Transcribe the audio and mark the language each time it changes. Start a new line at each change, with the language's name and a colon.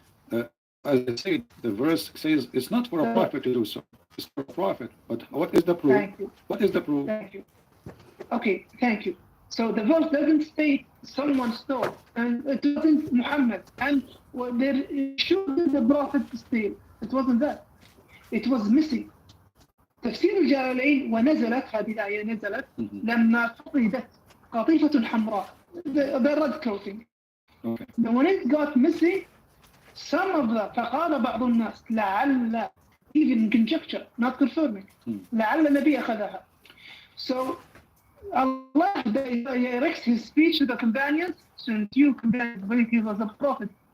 English: As I said, the verse says it's not for a prophet to do so. It's for a prophet. But what is the proof? Thank you. What is the proof? Thank you. Okay, thank you. So the verse doesn't state someone stole, and it wasn't Muhammad, and there shouldn't the prophet steal. It wasn't that. It was missing.
Arabic: تفسير الجلالين ونزلت هذه الآية نزلت لما فقدت قطيفة حمراء,
English: the red clothing. Okay. When it got missing, some of the
Arabic: فقال بعض الناس لعل,
English: even conjecture, not confirming,
Arabic: لعل النبي أخذها.
English: So Allah directs his speech to the companions, since you companions believe he was a prophet.